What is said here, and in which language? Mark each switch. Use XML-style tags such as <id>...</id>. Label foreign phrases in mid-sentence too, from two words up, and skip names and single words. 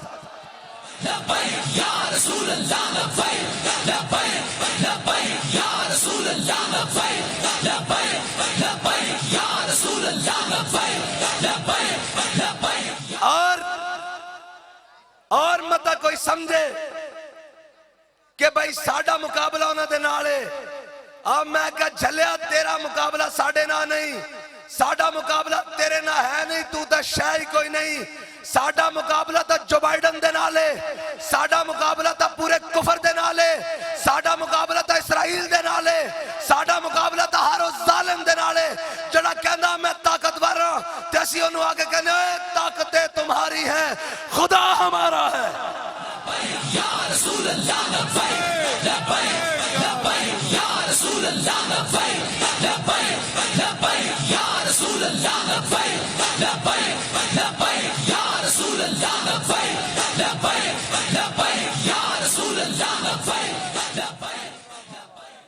<ar>لبیک یا رسول اللہ لبیک، لبیک لبیک یا رسول اللہ لبیک، لبیک لبیک یا رسول اللہ لبیک، لبیک لبیک۔</ar> <pa>اور متا کوئی سمجھے کہ بھائی ساڈا مقابلہ انہاں دے نال ہے۔ اب میں کہا جھلیا تیرا مقابلہ ساڈے نال نہیں، ساڈا مقابلہ تیرے نال ہے نہیں، تو تا شے ہی کوئی نہیں۔ ساڈا مقابلہ تا جو بائیڈن دے نال ہے، ساڈا مقابلہ تا پورے کفر دے نال ہے، ساڈا مقابلہ تا اسرائیل دے نال ہے، ساڈا مقابلہ تا ہر اس ظالم دے نال ہے جڑا کہندا میں طاقتور ہاں تے اسی اونوں آ کے کہنے</pa> <ur>طاقتیں تمہاری ہیں، خدا ہمارا ہے۔</ur> <ar>یا رسول اللہ لبیک، لبیک لبیک یا رسول اللہ لبیک، لبیک لبیک یا رسول اللہ لبیک، لبیک لبیک یا رسول اللہ لبیک، لبیک لبیک یا رسول اللہ لبیک، لبیک۔</ar>